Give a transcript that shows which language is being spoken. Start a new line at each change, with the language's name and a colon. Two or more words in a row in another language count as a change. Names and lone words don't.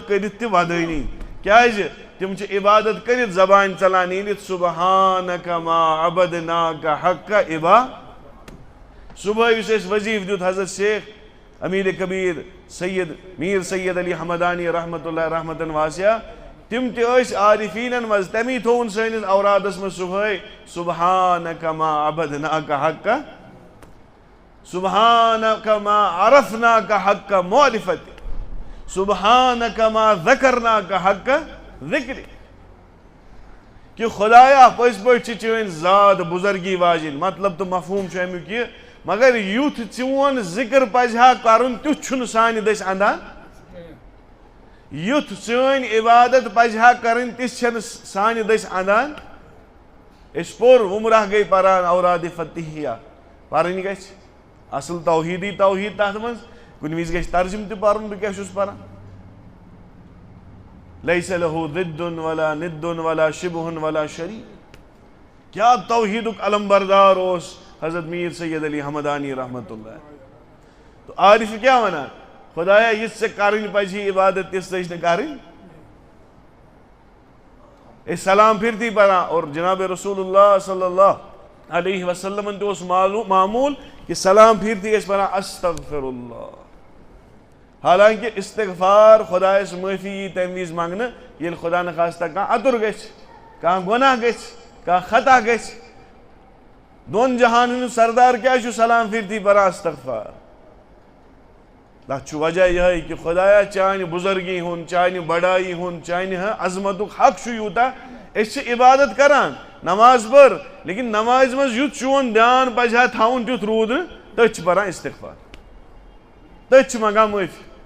Kashmiri: کٔرِتھ تہِ ودٲنی کیازِ تِم چھِ عبادت کٔرِتھ زبانہِ ژلان نیٖرِتھ
Arabic: سُبحانک ما عبدناک حق
Kashmiri: عبا صبحٲے یُس اَسہِ وظیٖفہٕ دیُت حضرت شیخ امیر کبیٖر سید میٖر سید علی حمدانی
Arabic: رحمتہ اللہ
Kashmiri: رحمتن واسعہ تِم تہِ ٲسۍ عارفیٖنن منٛز تمی تھووُن سٲنِس اورادس منٛز صبحٲے
Arabic: سبحانک ما عبدناک حق سبحانک ما عرفناک حق معرفت سبحانک ما ذکرناک حق ذکر
Kashmiri: کہ خدایا پٔزۍ پٲٹھۍ چھِ چٲنۍ ذات بُزرگی واجِنۍ مطلب تہٕ مفہوٗم چھُ امیُک یہِ مگر یُتھ چون ذکر پزِ ہا کرُن تیُتھ چھُنہٕ سانہِ دٔسۍ اندان یُتھ چٲنۍ عبادت پزِ ہا کرٕنۍ تِژھ چھنہٕ سانہِ دٔسۍ اندان أسۍ پوٚر وُمرہ گٔے پران اورادِ فتحیہ پرٕنۍ گژھِ اصل توحیٖدی توحیٖد تتھ منٛز کُنہِ وِزِ گژھِ ترجُمہٕ تہِ پرُن بہٕ کیاہ چھُس پران
Arabic: لیس لہُ ضد ولا ند ولا شبہ ولا شریٖک
Kashmiri: کیا توحیٖدُک علم بردار اوس حضرت میٖر سید علی حمدانی
Arabic: رحمتہ اللہ
Kashmiri: تو عارف کیا ونان خدایا یِژھ ژےٚ کرٕنۍ پزی عبادت تِژھ ژےٚ نہٕ کرٕنۍ أسۍ سلام پھِرتھی پران اور جناب رسول اللہ
Arabic: صلی اللہ علیہ وسلمن
Kashmiri: تہِ اوس معموٗل کہ سلام پھِرتھی ٲسۍ پران
Arabic: استغفر اللہ
Kashmiri: حالانکہ استغفار خۄدایس معٲفی یی تمہِ وِزِ منٛگنہٕ ییٚلہِ خۄدا نخواستہ کانٛہہ اَدُر گژھِ کانٛہہ گۄناہ گژھِ کانٛہہ خطا گژھِ دۄن جہانن ہُنٛد سردار کیازِ چھُ سلام پھِرتھی پران استغفار تتھ چھُ وجہ یِہے کہ خۄدایا چانہِ بُزرگی ہُنٛد چانہِ بڑایی ہُنٛد چانہِ عظمتُک حق چھُ یوٗتاہ أسۍ چھِ عبادت کران نماز پٔر لیکن نمازِ منٛز یُتھ چون دیان پزِ ہا تھاوُن تیُتھ روٗد نہٕ تٔتھۍ چھِ پران استغفار تٔتھۍ چھِ منٛگان معٲفی